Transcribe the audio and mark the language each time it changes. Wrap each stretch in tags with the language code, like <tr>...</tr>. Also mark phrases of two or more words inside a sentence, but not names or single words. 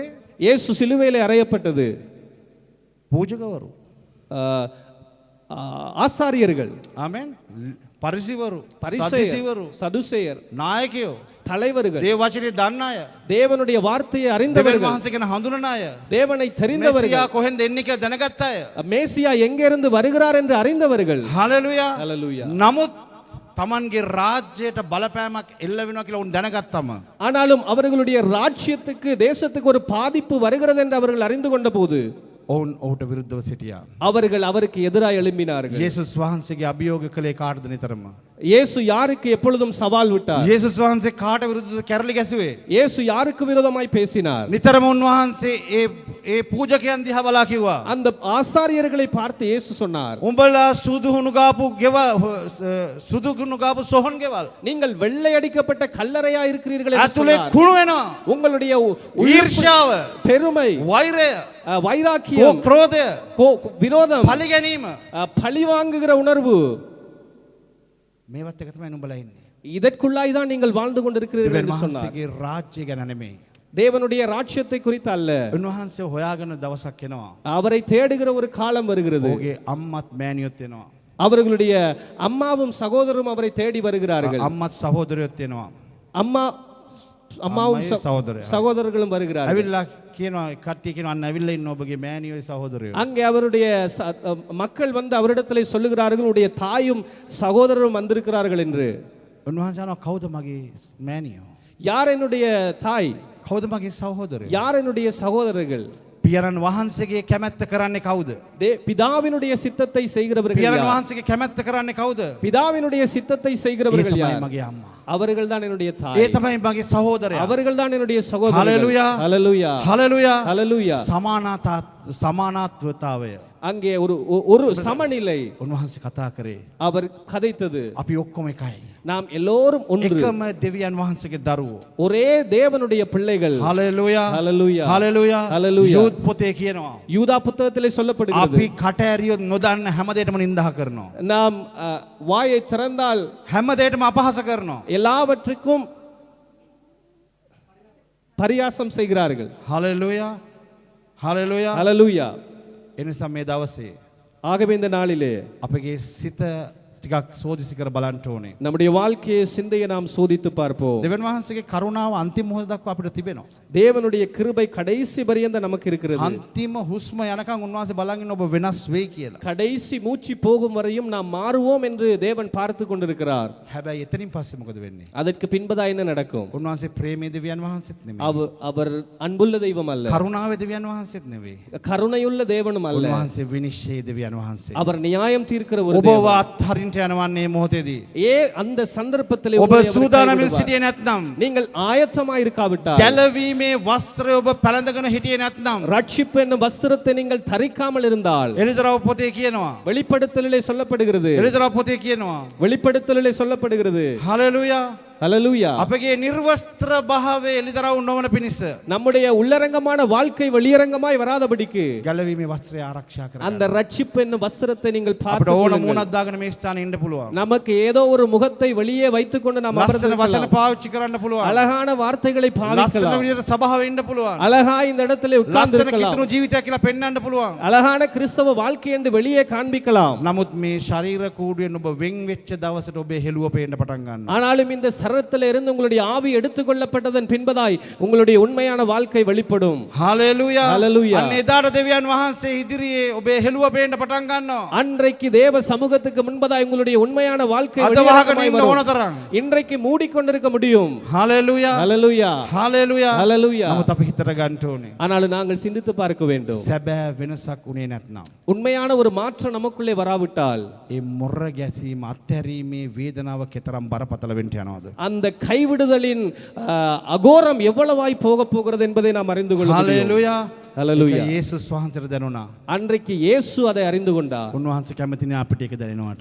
<ta>இயேசு சிலுவையிலே அறையப்பட்டது.</ta> <si>පූජකවරු.</si> <ta>ஆசாரியர்கள்,</ta> <si>ආමෙන්. පරිසිවරු,</si> <ta>பரிசேயர்,</ta> <si>සද්දුසිවරු,</si> <ta>சதுசேயர்,</ta> <si>නායකයෝ</si> <ta>தலைவர்கள்,</ta> <si>දේව වචනේ දන්න අය,</si> <ta>தேவனுடைய வார்த்தையை</ta> <si>දෙවියන්</si> <ta>அறிந்தவர்கள்,</ta> <si>වහන්සේ ගැන හඳුනන අය,</si> <ta>தேவனை தெரிந்தவர்கள்,</ta> <si>මෙසියා කොහෙන්ද එන්නේ කියලා දැනගත්ත අය.</si> <ta>மேசியா எங்கிருந்து வருகிறார் என்று அறிந்தவர்கள்.</ta> <si>හලෙලුයා.</si> <ta>ஹalleluya.</ta> <si>නමුත් තමන්ගේ රාජ්‍යයට බලපෑමක් එල්ල වෙනවා කියලා උන් දැනගත්තම</si> <ta>ஆனாலும் அவர்களுடைய ராஜ்யத்துக்கு தேசத்துக்கு ஒரு பாதிப்பு வருகிறது என்று அவர்கள் அறிந்து கொண்ட போது</ta> <si>ඔවුන් ඔහුට විරුද්ධව සිටියා.</si> <ta>அவர்கள் அவருக்கு எதிராக எழும்பினார்கள்.</ta> <si>යේසුස් වහන්සේගේ අභියෝග කළේ කාටද නිතරම?</si> <ta>இயேசு யாருக்கு எப்பொழுதும் சவால் விட்டார்?</ta> <si>යේසුස් වහන්සේ කාට විරුද්ධව කැරලි ගැසුවේ?</si> <ta>இயேசு யாருக்கு விரோதமாய் பேசினார்?</ta> <si>නිතරම උන්වහන්සේ ඒ පූජකයන් දිහා බලා කිව්වා.</si> <ta>அந்த ஆசாரியர்களை பார்த்து இயேசு சொன்னார்,</ta> <si>උඹලා සුදුහුණු ගාපු සුදුහුණු ගාපු සොහන් ගෙවල්.</si> <ta>நீங்கள் வெள்ளை அடிக்கப்பட்ட கல்லறையா இருக்கிறீர்கள் என்று</ta> <si>ඇතුලේ</si> <ta>சொன்னார்.</ta> <si>කුණු වෙනවා.</si> <ta>உங்களுடைய</ta> <si>ඊර්ෂ්‍යාව,</si> <ta>பெருமை,</ta> <si>වෛරය,</si> <ta>வைராக்கியம்,</ta> <si>ක්‍රෝධය,</si> <ta>விரோதம்,</ta> <si>පලි ගැනීම</si> <ta>பழி வாங்குகிற உணர்வு,</ta> <si>මේවත් එක තමයි නුඹලා ඉන්නේ.</si> <ta>இதற்குள்ளாய் தான் நீங்கள் வாழ்ந்து கொண்டிருக்கிறீர்கள்</ta> <si>දෙවියන්</si> <ta>என்று சொன்னார்.</ta> <si>වහන්සේගේ රාජ්‍ය ගැන නෙමෙයි.</si> <ta>தேவனுடைய ராஜ்யத்தை குறித்து அல்ல,</ta> <si>උන්වහන්සේ හොයාගෙන දවසක් එනවා.</si> <ta>அவரை தேடுகிற ஒரு காலம் வருகிறது.</ta> <si>ඔහුගේ අම්මත් මෑණියොත් එනවා.</si> <ta>அவர்களுடைய அம்மாவும் சகோதரரும் அவரை தேடி வருகிறார்கள்.</ta> <si>අම්මත් සහෝදරයොත් එනවා.</si> <ta>அம்மாவும்</ta> <si>අම්මයි සහෝදරයා.</si> <ta>சகோதரர்களும் வருகிறார்கள்.</ta> <si>ඇවිල්ලා කියනවා කට්ටිය කියනවා අන්න ඇවිල්ලා ඉන්න ඔබගේ මෑණියෝයි සහෝදරයෝ.</si> <ta>அங்கே அவருடைய மக்கள் வந்து அவரிடத்திலே சொல்லுகிறார்கள், உடைய தாயும் சகோதரரும் வந்திருக்கிறார்கள் என்று.</ta> <si>උන්වහන්සේ අහනවා කවුද මගේ මෑණියෝ?</si> <ta>யார் என்னுடைய தாய்?</ta> <si>කවුද මගේ සහෝදරයෝ?</si> <ta>யார் என்னுடைய சகோதரர்கள்?</ta> <si>පියරන් වහන්සේගේ කැමැත්ත කරන්නේ කවුද?</si> <ta>பிதாவினுடைய சித்தத்தை செய்கிறவர்கள்</ta> <si>පියරන්</si> <ta>யார்?</ta> <si>වහන්සේගේ කැමැත්ත කරන්නේ කවුද?</si> <ta>பிதாவினுடைய சித்தத்தை</ta> <si>ඒ</si> <ta>செய்கிறவர்கள்</ta> <si>තමයි</si> <ta>யார்?</ta> <si>මගේ අම්මා.</si> <ta>அவர்கள் தான் என்னுடைய</ta> <si>ඒ</si> <ta>தாய்,</ta> <si>තමයි මගේ සහෝදරයා.</si> <ta>அவர்கள் தான் என்னுடைய சகோதரர்கள். ஹalleluya. ஹalleluya.</ta> <si>හලෙලුයා.</si> <ta>ஹalleluya.</ta> <si>සමානාත්වතාවය</si> <ta>அங்கே ஒரு சமநிலை</ta> <si>උන්වහන්සේ කතා කරේ.</si> <ta>அவர் கதைத்தது.</ta> <si>අපි ඔක්කොම එකයි.</si> <ta>நாம் எல்லோரும் ஒன்று,</ta> <si>එකම දෙවියන් වහන්සේගේ දරුවෝ.</si> <ta>ஒரே தேவனுடைய பிள்ளைகள்.</ta> <si>හලෙලුයා.</si> <ta>ஹalleluya.</ta> <si>හලෙලුයා. හalleluya. යූත් පොතේ කියනවා.</si> <ta>யூதா புத்தகத்திலே சொல்லப்படுகிறது,</ta> <si>අපි කට ඇරියොත් නොදන්න හැමදේටම නිඳා කරනවා.</si> <ta>நாம் வாயை திறந்தால்</ta> <si>හැමදේටම අපහාස කරනවා.</si> <ta>எல்லாவற்றுக்கும் பரியாசம் செய்கிறார்கள்.</ta> <si>හලෙලුයා. හලෙලුයා.</si> <ta>ஹalleluya.</ta> <si>එනිසා මේ දවසේ</si> <ta>ஆகவே இந்த நாளிலே</ta> <si>අපගේ සිත ටිකක් සෝදිසි කර බලන්න ඕනේ.</si> <ta>நம்முடைய வாழ்க்கையை சிந்தையை நாம் சோதித்து பார்ப்போம்.</ta> <si>දෙවියන් වහන්සේගේ කරුණාව අන්තිම මොහොත දක්වා අපිට තිබෙනවා.</si> <ta>தேவனுடைய கிருபை கடைசி பரியந்த நமக்கு இருக்கிறது.</ta> <si>අන්තිම හුස්ම යනකම් උන්වහන්සේ බලන් ඉන්න ඔබ වෙනස් වෙයි කියලා.</si> <ta>கடைசி மூச்சு போகும் வரையும் நாம் மாறுவோம் என்று தேவன் பார்த்து கொண்டிருக்கிறார்.</ta> <si>හැබැයි එතනින් පස්සේ මොකද වෙන්නේ?</si> <ta>அதற்கு பின்பதா என்ன நடக்கும்?</ta> <si>උන්වහන්සේ ප්‍රේමයේ දෙවියන් වහන්සේත් නෙමෙයි.</si> <ta>அவர் அன்புள்ள தெய்வம் அல்ல,</ta> <si>කරුණාවේ දෙවියන් වහන්සේත් නෙවෙයි.</si> <ta>கருணையுள்ள தேவனும் அல்ல,</ta> <si>උන්වහන්සේ විනිශ්චයේ දෙවියන් වහන්සේ.</si> <ta>அவர் நியாயம் தீர்க்கிற ஒரு</ta> <si>ඔබව</si> <ta>தேவன்.</ta> <si>අත්හරින්න යනවන්නේ මොහොතේදී.</si> <ta>அந்த சந்தர்ப்பத்திலே</ta> <si>ඔබ</si> <ta>உங்களை அவர்</ta> <si>සූදානමින්</si> <ta>கைவிடுவார்.</ta> <si>සිටියේ නැත්නම්,</si> <ta>நீங்கள் ஆயத்தமாய் இருக்காவிட்டால்,</ta> <si>ගැලවීමේ වස්ත්‍රය ඔබ පැළඳගෙන හිටියේ නැත්නම්,</si> <ta>ரட்சிப்பு என்னும் வஸ்திரத்தை நீங்கள் தரிக்காமல் இருந்தால்,</ta> <si>එලිදරව් පොතේ කියනවා.</si> <ta>வெளிப்படுத்தலிலே சொல்லப்படுகிறது,</ta> <si>එලිදරව් පොතේ කියනවා.</si> <ta>வெளிப்படுத்தலிலே சொல்லப்படுகிறது.</ta> <si>හලෙලුයා.</si> <ta>ஹalleluya.</ta> <si>අපගේ නිර්වස්ත්‍ර භාවයේ එලිදරව් නොවන පිණිස</si> <ta>நம்முடைய உள்ளரங்கமான வாழ்க்கை வெளியரங்கமாய் வராதபடிக்கு</ta> <si>ගැලවීමේ වස්ත්‍රය ආරක්ෂා</si> <ta>அந்த</ta> <si>කරගන්න.</si> <ta>ரட்சிப்பு என்னும் வஸ்திரத்தை நீங்கள்</ta> <si>අපිට</si> <ta>பார்த்து</ta> <si>ඕන</si> <ta>கொள்ளுங்கள்.</ta> <si>මූණක් දාගෙන මේ ස්ථානේ ඉන්න පුළුවන්.</si> <ta>நமக்கு ஏதோ ஒரு முகத்தை வெளியே வைத்துக்கொண்டு நாம்</ta> <si>ලස්සන වචන</si> <ta>அமர்ந்திருக்கலாம்.</ta> <si>පාවිච්චි කරන්න පුළුවන්.</si> <ta>அழகான வார்த்தைகளை</ta> <si>ලස්සන</si> <ta>பாவிக்கலாம்.</ta> <si>විදිහට සභාවේ ඉන්න පුළුවන්.</si> <ta>அழகா இந்த இடத்திலே உட்கார்ந்து</ta> <si>ලස්සන</si> <ta>இருக்கலாம்.</ta> <si>කිතුණු ජීවිතයක් කියලා පෙන්වන්න පුළුවන්.</si> <ta>அழகான கிறிஸ்தவ வாழ்க்கை என்று வெளியே காண்பிக்கலாம்.</ta> <si>නමුත් මේ ශරීර කූඩුවෙන් ඔබ වෙන් වෙච්ච දවසට ඔබේ හෙළුව පේන්න පටන් ගන්නවා.</si> <ta>ஆனாலும் இந்த சரத்தில் இருந்து உங்களுடைய ஆவி எடுத்துக்கொள்ளப்பட்டதன் பின்பதாய் உங்களுடைய உண்மையான வாழ்க்கை வெளிப்படும்.</ta> <si>හලෙලුයා.</si> <ta>Hallelujah.</ta> <si>අන්න එදාට දෙවියන් වහන්සේ ඉදිරියේ ඔබේ හෙළුව පේන්න පටන් ගන්නවා.</si> <ta>அன்றைக்கு தேவ சமூகத்துக்கு முன்பதாய் உங்களுடைய உண்மையான வாழ்க்கை</ta> <si>අත වහගෙන</si> <ta>வெளியரங்கமாய்</ta> <si>ඉන්න</si> <ta>வரும்.</ta> <si>ඕන තරම්.</si> <ta>இன்றைக்கு மூடிக்கொண்டிருக்க முடியும்.</ta> <si>හලෙලුයා.</si> <ta>ஹalleluya.</ta> <si>හලෙලුයා.</si> <ta>Hallelujah.</ta> <si>නමුත් අපි හිතට ගන්න ඕනේ.</si> <ta>ஆனாலும் நாங்கள் சிந்தித்து பார்க்க வேண்டும்.</ta> <si>සැබෑ වෙනසක් උනේ නැත්නම්,</si> <ta>உண்மையான ஒரு மாற்றம் நமக்குள்ளே வராவிட்டால்,</ta> <si>ඒ මොර ගැසීම අත්හැරීමේ වේදනාව කෙතරම් බරපතල වෙන්න යනවද?</si> <ta>அந்த கைவிடுதலின் அகோரம் எவ்வளவாய் போக போகிறது என்பதை நாம் அறிந்து கொள்ள முடியும்.</ta> <si>හලෙලුයා.</si> <ta>Hallelujah.</ta> <si>ඒක යේසුස් වහන්සේට දැනුණා.</si> <ta>அன்றைக்கு இயேசு அதை அறிந்து கொண்டார்.</ta> <si>උන්වහන්සේ කැමති නෑ අපිට ඒක දැනෙනවට.</si>